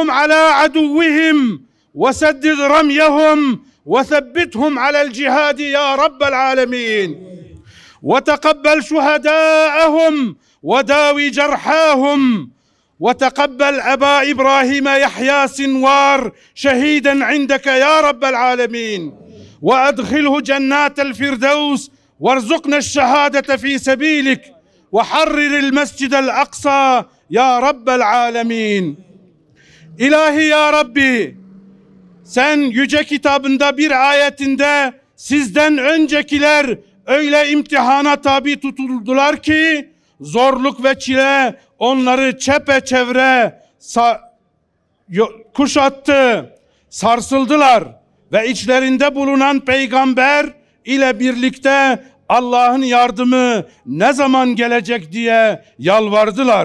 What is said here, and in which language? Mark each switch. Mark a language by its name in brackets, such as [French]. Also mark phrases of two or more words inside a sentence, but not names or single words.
[Arabic] على عدوهم وسدد رميهم وثبتهم على الجهاد يا رب العالمين، وتقبل شهداءهم وداوي جرحاهم، وتقبل أبا إبراهيم يحيى سنوار شهيدا عندك يا رب العالمين، وأدخله جنات الفردوس، وارزقنا الشهادة في سبيلك، وحرر المسجد الأقصى يا رب العالمين. [Turkish] İlahi ya Rabbi, sen yüce kitabında bir ayetinde sizden öncekiler öyle imtihana tabi tutuldular ki zorluk ve çile onları çepeçevre kuşattı, sarsıldılar ve içlerinde bulunan peygamber ile birlikte Allah'ın yardımı ne zaman gelecek diye yalvardılar.